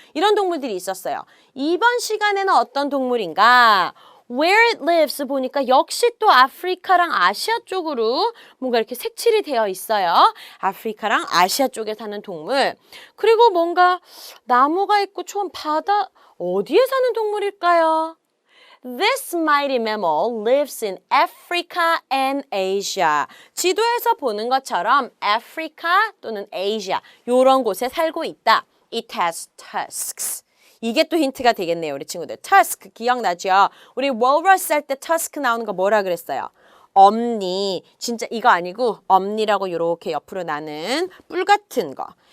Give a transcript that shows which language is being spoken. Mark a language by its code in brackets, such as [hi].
[ko] 이런 동물들이 있었어요. 이번 시간에는 어떤 동물인가? [en] Where it lives [ko] 보니까 역시 또 아프리카랑 아시아 쪽으로 뭔가 이렇게 색칠이 되어 있어요. 아프리카랑 아시아 쪽에 사는 동물. 그리고 뭔가 나무가 있고 좀 바다 어디에 사는 동물일까요? [en] This mighty mammal lives in Africa and Asia. [ko] 지도에서 보는 것처럼 아프리카 또는 아시아 이런 곳에 살고 있다. [en] It has tusks. [ko] 이게 또 힌트가 되겠네요, 우리 친구들. tusk 기억나죠? 우리 walrus 할 때 tusk 나오는 거 뭐라 그랬어요? 엄니. 진짜 이거 아니고 엄니라고 이렇게 옆으로 나는 뿔 같은 거.